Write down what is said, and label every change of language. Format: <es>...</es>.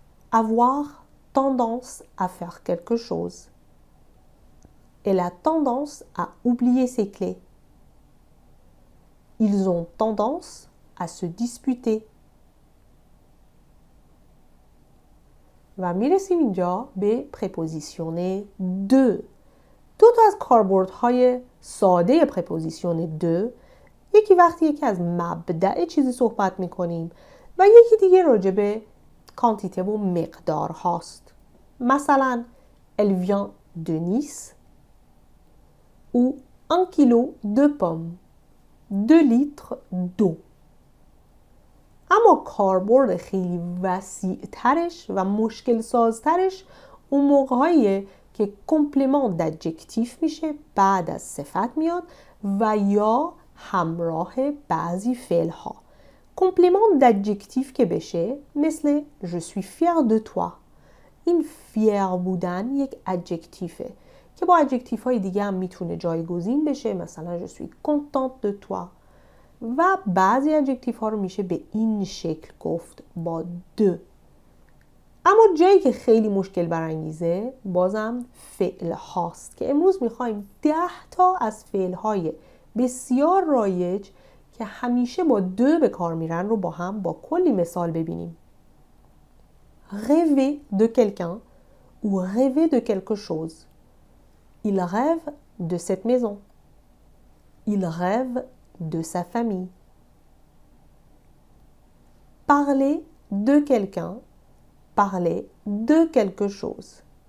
<fr>Avoir tendance à faire quelque chose. Elle a tendance à oublier ses clés. Ils ont tendance à se disputer.</fr> <fa>و میرسیم اینجا به پرپوزیسیون دو. دو تا از کاربردهای ساده پرپوزیسیون دو، یکی وقتی که از مبدأ چیزی صحبت میکنیم و یکی دیگه راجع به کانتیته و مقدار هاست. مثلا</fa> <fr>elle vient de Nice ou 1 kilo de pommes 2 litres d'eau.</fr> <fa>اما کاربرد خیلی وسیع ترش و مشکل سازترش اون موقعیه که کمپلمان دادجکتیف میشه، بعد از صفت میاد و یا همراه بعضی فعل ها. کمپلمان دادجکتیف که بشه مثل</fa> <fr>je suis fier de toi.</fr> <fa>این فیر بودن یک ادجکتیفه که با ادجکتیف های دیگه هم میتونه جایگزین بشه، مثلا</fa> <fr>je suis contente de toi.</fr> <fa>و بعضی ادجکتیف ها رو میشه به این شکل گفت با de. اما جایی که خیلی مشکل برانگیزه بازم فعل هاست که امروز میخوایم 10 تا از فعل های بسیار رایج که همیشه با de به کار میرن رو با هم با کلی مثال ببینیم.</fa> <fr>Rêver de quelqu'un ou rêver de quelque chose. Il rêve de cette maison. Il rêve de sa famille. Parler de quelqu'un, parler de quelque chose.</fr>